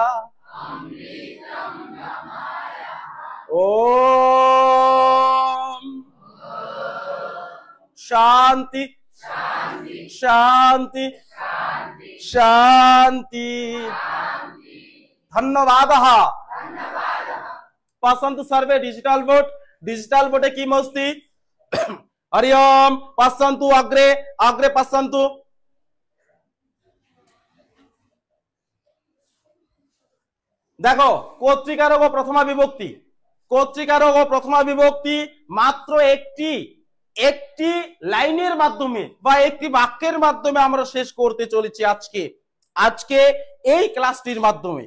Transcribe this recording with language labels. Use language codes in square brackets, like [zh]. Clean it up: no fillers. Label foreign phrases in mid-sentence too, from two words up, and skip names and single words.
[sa] ओम शांति शांति शांति। धन्यवादः। पश्यन्तु सर्वे डिजिटल बोर्डे किम् अस्ति? हरि ओम पश्यन्तु अग्रे अग्रे पश्यन्तु। [bn] देखो কর্তৃকারক ও প্রথমা বিভক্তি। কর্তৃকারক ও প্রথমা বিভক্তি মাত্র একটি লাইনের মাধ্যমে বা একটি বাক্যের মাধ্যমে আমরা শেষ করতে চলেছি আজকে এই ক্লাসটির মাধ্যমে।